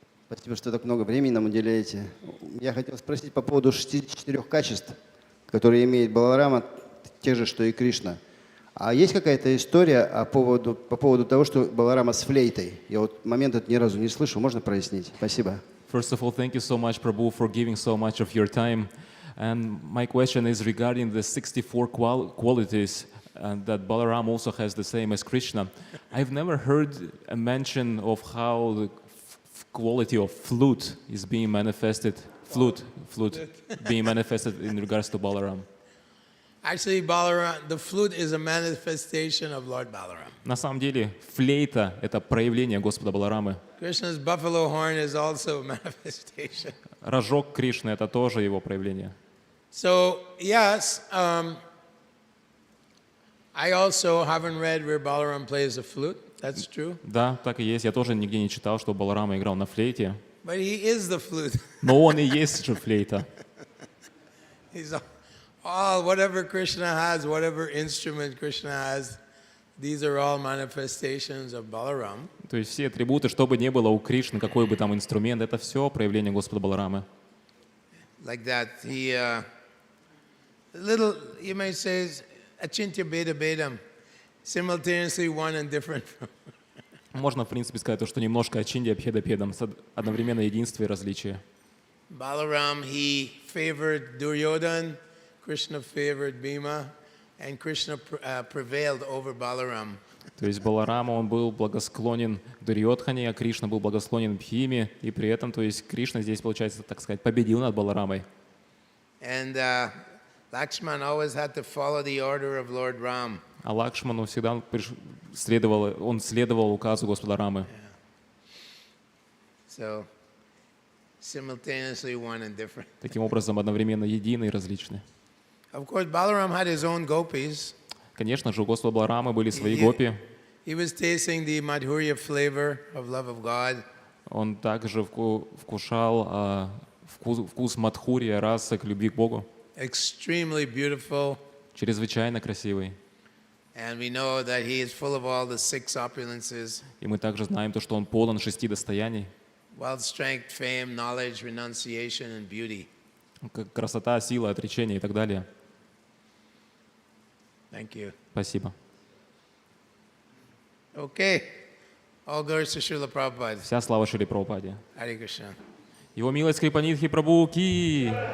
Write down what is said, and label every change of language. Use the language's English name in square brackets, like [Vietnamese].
[Russian] Спасибо, что так много времени нам уделяете. Я хотел спросить по поводу 64 качеств, которые имеет Баларама, те же, что и Кришна. А есть какая-то история по поводу того, что Баларама с флейтой? Я вот момент этот ни разу не слышал. Можно прояснить? Спасибо. [English] First of all, thank you so much, Prabhu, for giving so much of your time. And my question is regarding the 64 qualities that Balaram also has the same as Krishna. I've never heard a mention of how the quality of flute is being manifested, flute being manifested in regards to Balaram. Actually, Balaram, the flute is a manifestation of Lord Balaram. [Russian] На самом деле, флейта — это проявление Господа Баларамы. [English] Krishna's buffalo horn is also a manifestation. [Russian] Рожок Кришны — это тоже его проявление. [English] So, yes, I also haven't read where Balaram plays the flute. That's true. [Russian] Да, так и есть. Я тоже нигде не читал, что Баларама играл на флейте. [English] But he is the flute. [Russian] Но он и есть же флейта. [English] He's all, whatever Krishna has, whatever instrument Krishna has, these are all manifestations of Balaram. [Russian] То есть все атрибуты, что бы ни было у Кришны, какой бы там инструмент, это все проявление Господа Баларамы. [English] Like that, he, little, you may say, achintya beda bedam, simultaneously one and different. [Russian] Можно, в принципе, сказать, то, что немножко Ачинди Абхедапедам, одновременно единство и различие. [English] Balaram, he favored Duryodhan, Krishna favored Bhima, and Krishna prevailed over Balaram. [Russian] То есть Баларама, он был благосклонен Дурьодхане, а Кришна был благосклонен Бхиме, и при этом, то есть Кришна здесь, получается, так сказать, победил над Баларамой. [English] And Lakshman always had to follow the order of Lord Ram. [Russian] А Лакшману всегда следовал указу Господа Рамы. [English] So, simultaneously one and different. [Russian] Таким образом, одновременно едины и различны. [English] Of course, Balaram had his own gopis. [Russian] Конечно же, у Господа Баларамы были свои гопи. [English] He was tasting the madhurya flavor of love of God. [Russian] Он также вкушал вкус мадхурия, раса к любви к Богу. [English] Extremely beautiful. [Russian] Чрезвычайно красивый. [English] And we know that he is full of all the 6 opulences. [Russian] И мы также знаем то, что он полон 6 достояний. [English] Wealth, strength, fame, knowledge, renunciation, and beauty. [Russian] Как красота, сила, отречение и так далее. [English] Thank you. [Russian] Спасибо. [English] Okay. All glories to Srila Prabhupada. [Russian] Вся слава Шриле Прабхупаде. [English] Hare Krishna. [Russian] Его милость Крипанидхи Прабху ки!